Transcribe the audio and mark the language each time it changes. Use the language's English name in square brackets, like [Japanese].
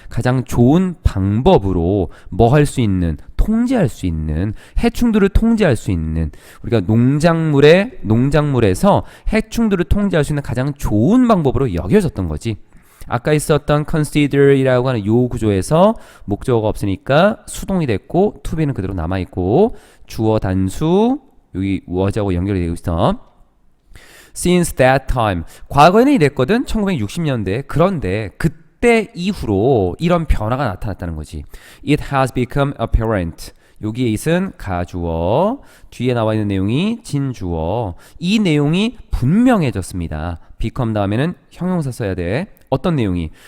[Korean] 가장 좋은 방법으로 뭐 할 수 있는, 통제할 수 있는, 해충들을 통제할 수 있는, 우리가 농작물에서 해충들을 통제할 수 있는 가장 좋은 방법으로 여겨졌던 거지. 아까 있었던 consider이라고 하는 요 구조에서 목적어가 없으니까 수동이 됐고 to be는 그대로 남아있고 주어 단수 여기 was하고 연결이 되고 있어. [English] Since that time [Korean] 과거에는 이랬거든. 1960년대. 그런데 그때 이후로 이런 변화가 나타났다는 거지. [English] It has become apparent. [Korean] 여기에 it은 가주어, 뒤에 나와 있는 내용이 진주어. 이 내용이 분명해졌습니다. become 다음에는 형용사 써야 돼. 어떤 내용이?